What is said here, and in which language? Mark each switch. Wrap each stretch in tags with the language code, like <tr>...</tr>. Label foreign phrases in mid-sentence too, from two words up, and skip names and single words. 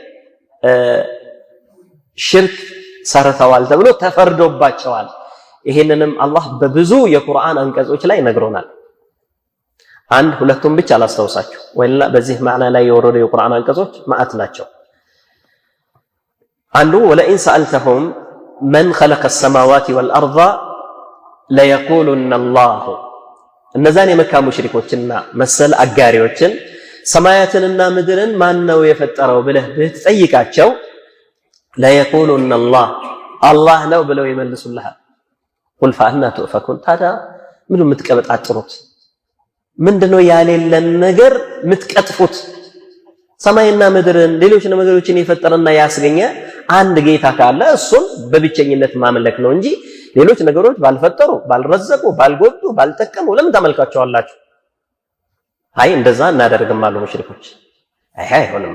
<am>ሽርክ ሰርተዋል ተብሎ ተፈርዶባቸዋል ይሄንንም አላህ በብዙ የቁርአን አንቀጾች ላይ ነግሮናል አንድ ሁለቱም ብቻ አላስተውሳችሁ ወይላ በዚህ ማዕና ላይ የወረዱ የቁርአን አንቀጾች ማአት ናቸው አንዱ</am> <ar>ولئن سألتهم من خلق السماوات والارض ليقولن الله</ar> <am>እነዛን የመካ ሙሽሪኮችና መሰል አጋሪዎችን ሰማያትንና ምድርን ማን ነው የፈጠረው ብለህ ብትጠይቃቸው</am> <ar>ليقولن الله</ar> <am>الله ነው ብለው ይመልሱልሃል</am> <ar>قل فأنا تؤفكون</ar> <am>ታዲያ ምን የምትቀበጣጥሩት ምንድነው ያሌለን ነገር የምትቀጥፉት ሰማይና ምድርን ሌሎች ነገሮችን የፈጠረና ያስገኘ አንድ ጌታ ካለ እሱን በብቸኝነት ማምለክ ነው እንጂ ሌሎች ነገሮች ባልፈጠሩ ባልረዘቁ ባልጎዱ ባልጠቀሙ ለምን ታመልካቸዋላችሁ አይ እንደዛ እናደርግም አሉ ሙሽሪኮች አይ አይሆንም</am>